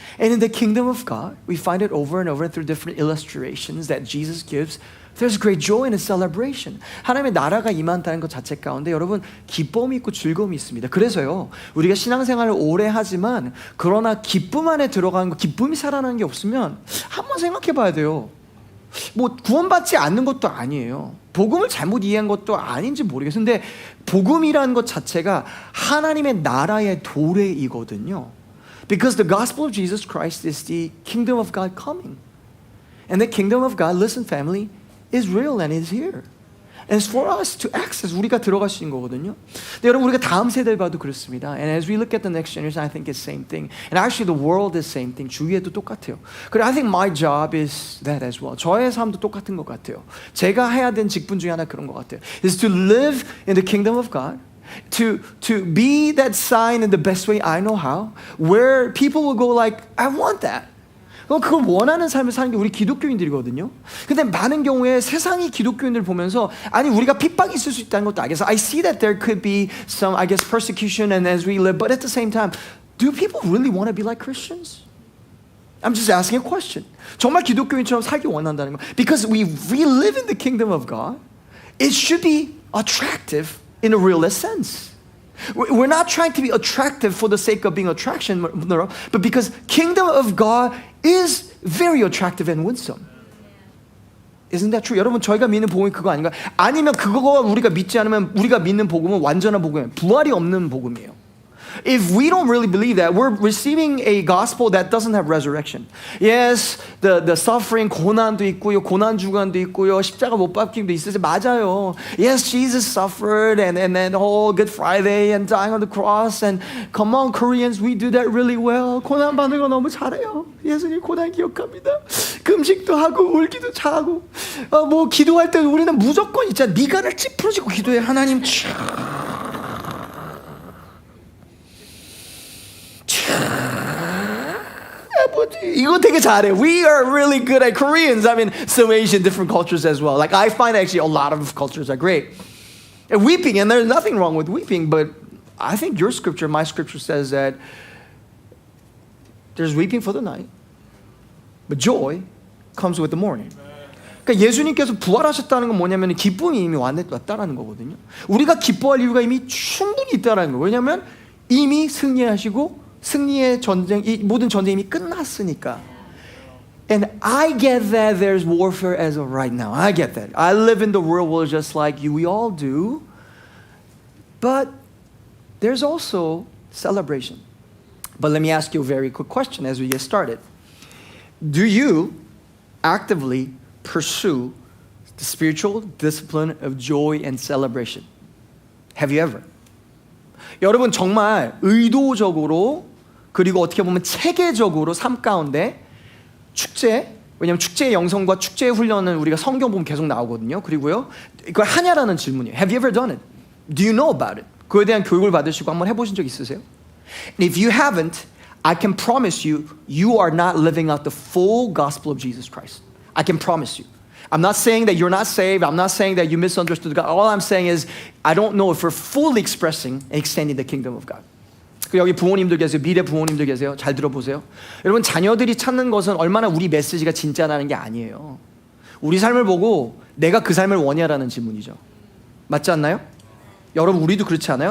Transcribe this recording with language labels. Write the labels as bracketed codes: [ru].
[en] And in the kingdom of God, we find it over and over through different illustrations that Jesus gives. There's great joy and a celebration. [ko] 하나님의 나라가 임한다는 것 자체 가운데 여러분 기쁨이 있고 즐거움이 있습니다. 그래서요, 우리가 신앙생활을 오래 하지만 그러나 기쁨 안에 들어가는 거, 기쁨이 살아나는 게 없으면 한번 생각해 봐야 돼요. 뭐 구원받지 않는 것도 아니에요. 복음을 잘못 이해한 것도 아닌지 모르겠는데 복음이라는 것 자체가 하나님의 나라의 도래이거든요. [en] Because the gospel of Jesus Christ is the kingdom of God coming. And the kingdom of God, listen family, is real and is here. And it's for us to access. [ko] 우리가 들어갈 수 있는 거거든요. 근데 여러분 우리가 다음 세대를 봐도 그렇습니다. [en] And as we look at the next generation, I think it's the same thing. And actually the world is the same thing. [ko] 주위에도 똑같아요. [en] 그래, I think my job is that as well. [ko] 저의 삶도 똑같은 것 같아요. 제가 해야 되는 직분 중에 하나 그런 것 같아요. [en] Is to live in the kingdom of God. To be that sign in the best way I know how. Where people will go like, I want that. [ko] 그걸 원하는 삶을 사는 게 우리 기독교인들이거든요. 근데 많은 경우에 세상이 기독교인들을 보면서 아니 우리가 핍박이 있을 수 있다는 것도 알겠어. [en] I see that there could be some, I guess, persecution and as we live, but at the same time, do people really want to be like Christians? I'm just asking a question. [ko] 정말 기독교인처럼 살기 원한다는 거. [en] Because we live in the kingdom of God, it should be attractive in a realist sense. We're not trying to be attractive for the sake of being attraction, but because kingdom of God is very attractive and winsome. Isn't that true? [ko] 여러분 저희가 믿는 복음이 그거 아닌가? 아니면 그거가 우리가 믿지 않으면 우리가 믿는 복음은 완전한 복음이에요. 부활이 없는 복음이에요. [en] If we don't really believe that, we're receiving a gospel that doesn't have resurrection. Yes, the suffering, [ko] 고난도 있고요, 고난 주간도 있고요, 십자가 못 박힘도 있어요. 맞아요. [en] Yes, Jesus suffered and then whole Good Friday and dying on the cross and come on Koreans, we do that really well. [ko] 고난 받는 거 너무 잘해요. 예수님 고난 기억합니다. 금식도 하고 울기도 잘하고 뭐 기도할 때 우리는 무조건 있잖아. 미간을 찌푸러지고 기도해. 하나님 이거 되게 잘해. [en] We are really good at Koreans. I mean, some Asian different cultures as well. Like I find actually a lot of cultures are great. And weeping, and there's nothing wrong with weeping, but I think your scripture, my scripture says that there's weeping for the night, but joy comes with the morning. [ko] 그러니까 예수님께서 부활하셨다는 건 뭐냐면 기쁨이 이미 왔다라는 거거든요. 우리가 기뻐할 이유가 이미 충분히 있다라는 거예요. 왜냐하면 이미 승리하시고 승리의 전쟁, 이 모든 전쟁이 이미 끝났으니까. [en] And I get that there's warfare as of right now. I get that. I live in the real world just like you. We all do. But there's also celebration. But let me ask you a very quick question as we get started. Do you actively pursue The spiritual discipline of joy and celebration. Have you ever? [ko] 여러분 정말 의도적으로 그리고 어떻게 보면 체계적으로 삶 가운데 축제, 왜냐하면 축제의 영성과 축제의 훈련은 우리가 성경 보면 계속 나오거든요. 그리고요, 이걸 하냐라는 질문이에요. [en] Have you ever done it? Do you know about it? [ko] 그거에 대한 교육을 받으시고 한번 해보신 적 있으세요? [en] And if you haven't, I can promise you, you are not living out the full gospel of Jesus Christ. I can promise you. I'm not saying that you're not saved. I'm not saying that you misunderstood God. All I'm saying is I don't know if we're fully expressing and extending the kingdom of God. [ko] 여기 부모님들 계세요. 미래 부모님들 계세요. 잘 들어보세요. 여러분 자녀들이 찾는 것은 얼마나 우리 메시지가 진짜라는 게 아니에요. 우리 삶을 보고 내가 그 삶을 원하라는 질문이죠. 맞지 않나요? 여러분 우리도 그렇지 않아요?